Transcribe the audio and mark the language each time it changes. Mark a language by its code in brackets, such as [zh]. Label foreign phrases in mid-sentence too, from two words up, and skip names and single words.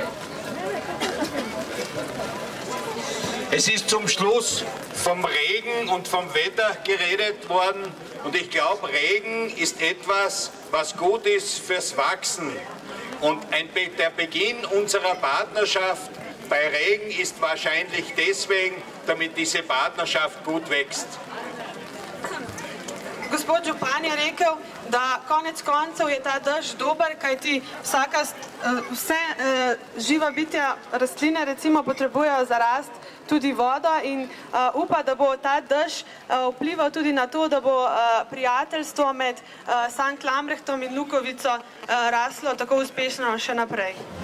[de] Es ist zum Schluss vom Regen und vom Wetter geredet worden und ich glaube, Regen ist etwas, was gut ist fürs Wachsen. Und der Beginn unserer Partnerschaft bei Regen ist wahrscheinlich deswegen, damit diese Partnerschaft gut wächst. [sl] gospod župan je rekel, da konec koncev je ta dež dober, kajti vse živa bitja, rastline recimo potrebujejo za rast tudi vodo in upa, da bo ta dež vplival tudi na to, da bo prijateljstvo med Sankt Lambrechtom in Lukovico raslo tako uspešno še naprej.